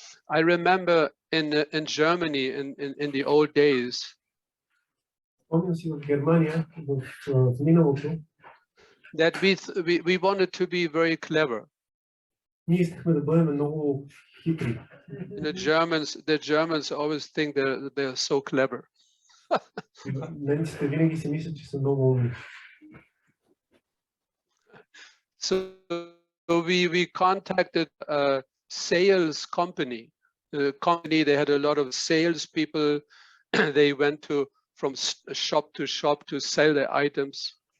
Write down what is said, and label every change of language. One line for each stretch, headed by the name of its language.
English: I remember in Germany in the old days.
Bulgarian: Спомням си в Германия в миналото.
English: That we wanted to be very clever.
Bulgarian: Ние искахме да бъдем много хитри.
English: The Germans always think they're so clever.
Bulgarian: Немците винаги си мислят, че са много умни.
English: So we contacted a sales company. The company, they had a lot of sales people. They went from shop to sell their items.